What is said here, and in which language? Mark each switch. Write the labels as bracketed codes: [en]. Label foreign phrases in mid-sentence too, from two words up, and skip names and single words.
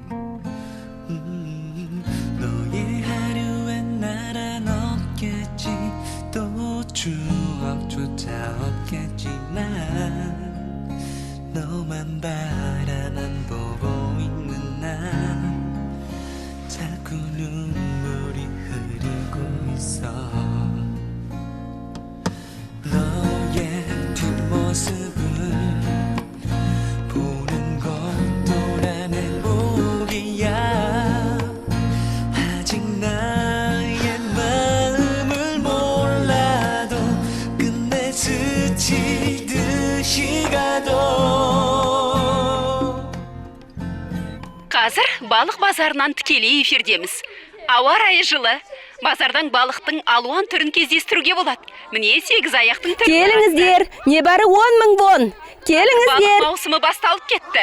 [ko] 너의 하루엔 나란 없겠지 또 추억조차 없겠지만 너만 바라만 보고 있는 나 자꾸 눈물이 흐르고 있어 너의 뒷모습을 보는 것도 난 행복이야 아직 나의 마음을 몰라도 끝내 스치듯이 가도 [kk] Қазір балық базарынан тікелей эфирдеміз. Ауа райы жылы. Базардан балықтың алуан түрін кездестіруге болады. Міне 8 аяқтың түрі. Келіңіздер, небәрі 10.000 вон. Балық Келіңіздер, маусымы басталып кетті.